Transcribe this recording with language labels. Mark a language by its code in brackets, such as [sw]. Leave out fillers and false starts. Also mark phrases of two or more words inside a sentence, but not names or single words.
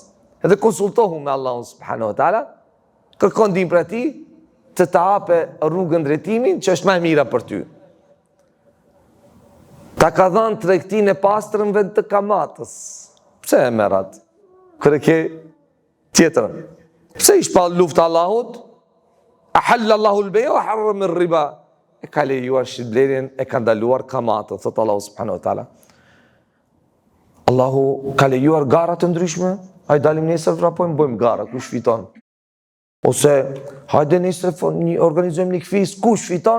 [sq] Edhe konsultohu me Allahun [ar] سبحانه وتعالى, [sq] kërkon ndihmë për ti të ta hape rrugën drejtimin që është më e mira për ty. Ta ka dhënë tregtinë e pastër në vend të kamatës. Pse e merr atë? Kur e ke tjetër. Pse i shpall luftë Allahut? [ar] أحل الله البيع وحرم الربا. [sq] E ka lejuar shitblerjen, e ka ndaluar kamatën, thot Allahu [ar] سبحانه وتعالى. [sq] Allahu ka lejuar gara të ndryshme. Hajde dalim nesër vrapojmë, bëjmë gara, kush fiton? Ose hajde nesër organizojmë një kfiz, kush fiton?